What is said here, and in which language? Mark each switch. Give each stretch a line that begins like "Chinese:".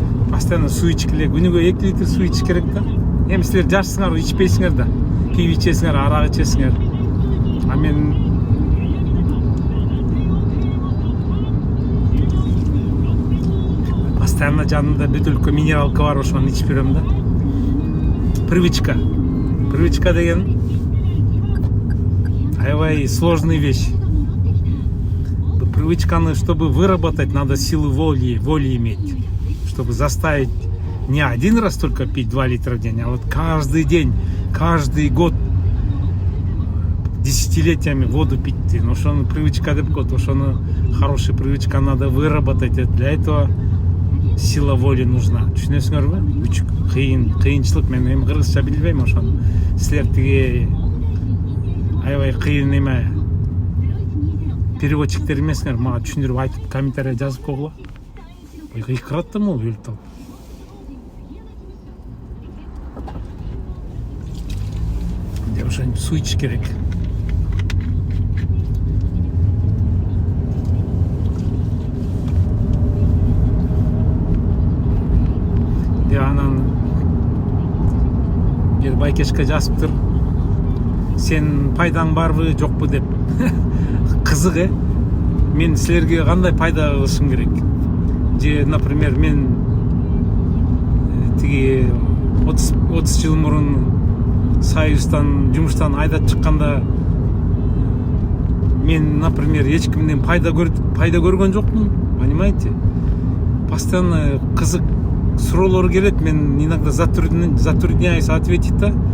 Kyrgyz: Постоянно суу ичкиле, күнүгө 2 литр суу ичиш керек да. Эми силер жашсыңар, ичпейсиңер да. Пиво ичесиңер, арак ичесиңер. А мен постоянно жанында бөтөлкө минералка бар, ошону ичип берем да.
Russian: Привычка. Привычка
Kyrgyz: деген аябай
Russian: сложная вещь. Привычканы, чтобы выработать, надо силу воли иметь. Чтобы заставить не один раз только пить 2 литра в день, а вот каждый день, каждый год, десятилетиями воду пить. Но что привычка
Kyrgyz: деп коет, ошону
Russian: хорошая привычка надо выработать. Для этого сила воли нужна.
Kyrgyz: Түшүнөсүңөрбү? Кыйынчылык. Мен эми кыргызча билбейм ошону. Силер тиги аябай кыйын эме переводчиктер эмесиңер, мага түшүндүрүп айтып комментарий жазып койгула. Кыйкыраттым ол өлүп алып. Ошентип суу ичиш керек. Анан бир байкешке жазыптыр. Сен пайдаң барбы, жокпу деп. Кызык, мен силерге кандай пайда кылышым керек? Же, например, мен тиги 30 жыл мурун Союздан жумуштан айдап чыкканда мен, например, эч кимден пайда көргөн жокмун, понимаете? Постоянно кызык суроолор келет, мен
Russian: иногда затрудняюсь ответить
Kyrgyz: да.